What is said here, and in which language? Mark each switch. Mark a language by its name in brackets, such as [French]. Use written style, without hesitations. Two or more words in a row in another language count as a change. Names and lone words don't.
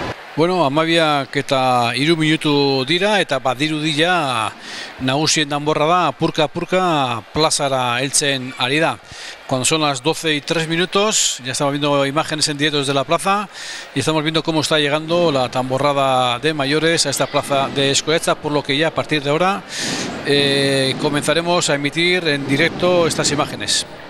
[Basque] Bueno, amabiak eta 3 minutu dira eta badirudi ja nagusien danborra da apurka plazara heltzen ari da. [Spanish] Cuando son las 12:03, ya estamos viendo imágenes en directo desde la plaza y estamos viendo cómo está llegando la tamborrada de mayores a esta plaza de Escoretza, por lo que ya a partir de ahora comenzaremos a emitir en directo estas imágenes.